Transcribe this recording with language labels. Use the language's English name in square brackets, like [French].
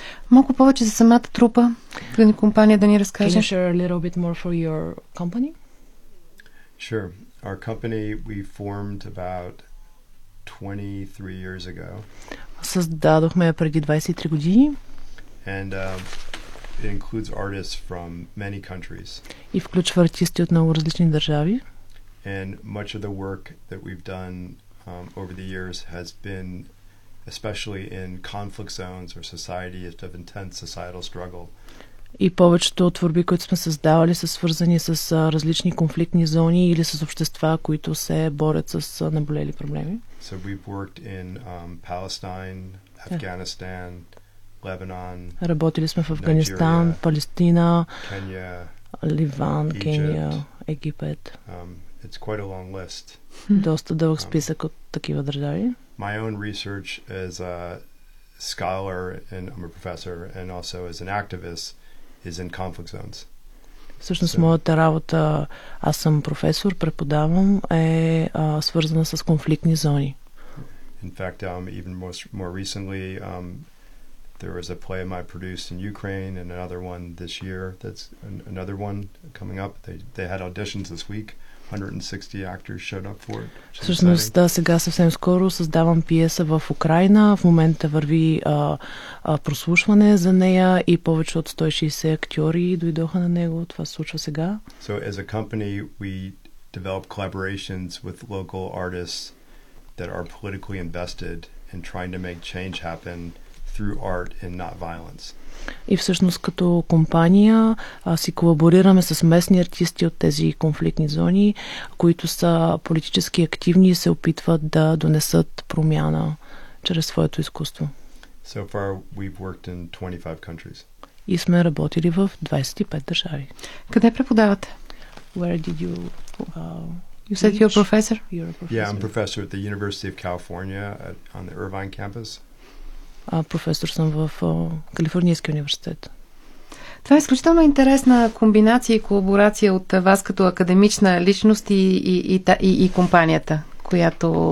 [Bulgarian] Малко повече за самата трупа, за компания да ни разкаже. [English] Can you share a little bit more for your company? Sure. Our company we formed about 23 years ago. [Bulgarian] Създадохме я преди 23 години. [English] And it includes artists from many countries. [Bulgarian] И включва артисти от много различни държави. [English] And much of the work that we've done over the years has been especially in conflict zones or societies of intense societal struggle. [Bulgarian] И повечето творби, които сме създавали, са свързани с различни конфликтни зони или с общества, които се борят с наболели проблеми. [English] So we've worked in Palestine, Afghanistan, Lebanon. [Bulgarian] Работили сме в Афганистан, Палестина, Кения, Ливан, Кения, Египет. [English] It's quite a long list. [Bulgarian] Доста дълъг списък от такива държави. [English] My own research as a scholar and I'm a professor and also as an activist is in conflict zones. [Bulgarian] Всъщност моята работа, аз съм професор, преподавам, е свързана с конфликтни зони. [English] In fact, even more recently, there was a play I produced in Ukraine and another one this year. That's another one coming up. They had auditions this week. 160 actors showed up for it. [Bulgarian] Всъщност, да, сега съвсем скоро създавам пиеса в Украйна. В момента върви прослушване за нея и повече от 160 актьори дойдоха на него. Това се случва сега. [English] So as a company, we develop collaborations with local artists that are politically invested in trying to make change happen through art and not violence. [Bulgarian] И всъщност като компания си колаборираме с местни артисти от тези конфликтни зони, които са политически активни и се опитват да донесат промяна чрез своето изкуство. [English] So far we've worked in 25 countries. [Bulgarian] И сме работили в 25 държави. Къде преподавате? [English] Where did you you said you're a professor? You're a professor. Yeah, I'm a professor at the University of California on the Irvine campus. [Bulgarian] Професор съм в Калифорнийския университет. Това е изключително интересна комбинация и колаборация от вас като академична личност и компанията, която...